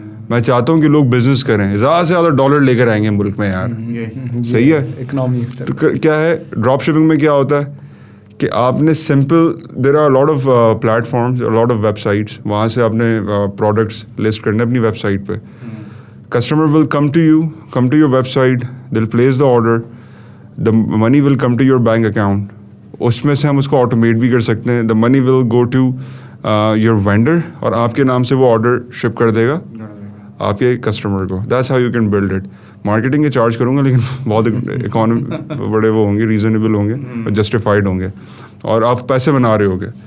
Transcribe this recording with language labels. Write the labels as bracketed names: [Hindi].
[Urdu] میں چاہتا ہوں کہ لوگ بزنس کریں, زیادہ سے زیادہ ڈالر لے کر آئیں گے ملک میں یار, صحیح ہے. [English] economy [Urdu] تو کیا ہے ڈراپ شپنگ میں, کیا ہوتا ہے کہ آپ نے simple, [English] there are lot of platforms, lot of websites, [Urdu] وہاں سے آپ نے پروڈکٹس لسٹ کرنے اپنی ویب سائٹ پہ. [English] Customer will come to your website, they will place the order, the money will come to your bank account. [Urdu] اس میں سے ہم اس کو آٹومیٹ بھی کر سکتے ہیں. [English] the money will go to your vendor, [Urdu] اور آپ کے نام سے وہ آرڈر شپ کر دے گا آپ کے کسٹمر کو. [English] That's how you can build it. [Urdu] Marketing کے چارج کروں گا, لیکن بہت اکانومی بڑے وہ ہوں گے, ریزنیبل ہوں گے, جسٹیفائڈ ہوں گے, اور آپ پیسے بنا رہے ہو گے.